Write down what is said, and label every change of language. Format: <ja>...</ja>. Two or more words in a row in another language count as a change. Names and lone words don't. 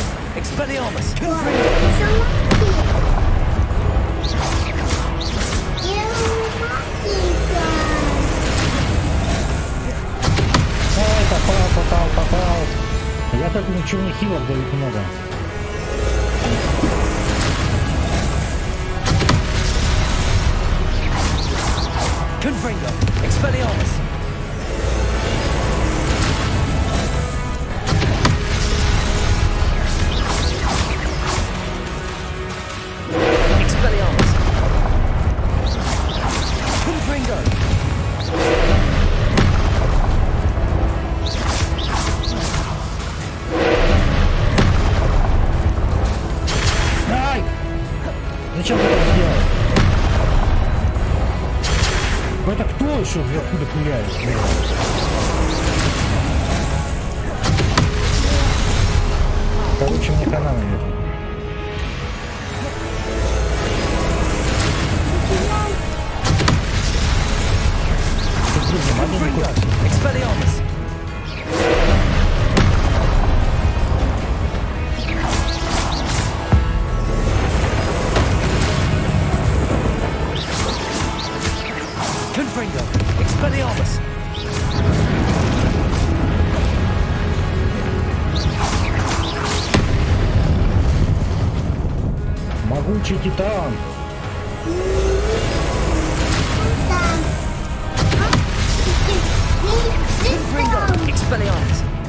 <ru>Expelliarmus, Confringo. Ай, попал. Я так ничего не хилок дают много. Confringo, Expelliarmus. Expelliarmus. Confringo. Ай! Зачем ты так сделал? Это кто еще вверху допуляет? Короче, мне хана наверное. Expelliarmus. Confringo, Expelliarmus. Могучий титан. Confringo, Expelliarmus.</ru>